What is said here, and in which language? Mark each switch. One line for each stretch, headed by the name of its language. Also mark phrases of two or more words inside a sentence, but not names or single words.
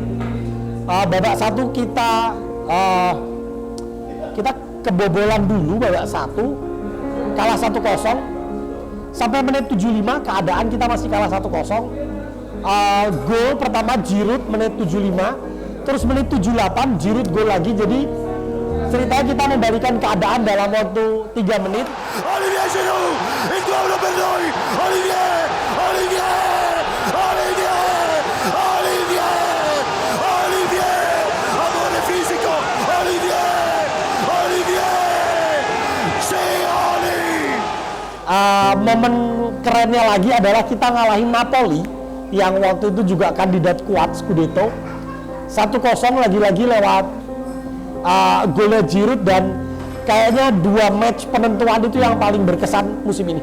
Indonesian: Babak 1 kita kebobolan dulu babak 1, kalah 1-0. Sampai menit 75 keadaan kita masih kalah 1-0. Gol pertama Giroud menit 75, terus menit 78 Giroud gol lagi. Jadi ceritanya kita membalikan keadaan dalam waktu 3 menit.
Italian: Olivier Giroud, il duello per noi. Olivier, Olivier, Olivier, Olivier, Olivier, amore fisico, Olivier, Olivier, Oli.
Indonesian: Momen kerennya lagi adalah kita ngalahin Napoli yang waktu itu juga kandidat kuat Scudetto 1-0 lagi-lagi lewat golnya Giroud, dan kayaknya 2 match penentuan itu yang paling berkesan musim ini.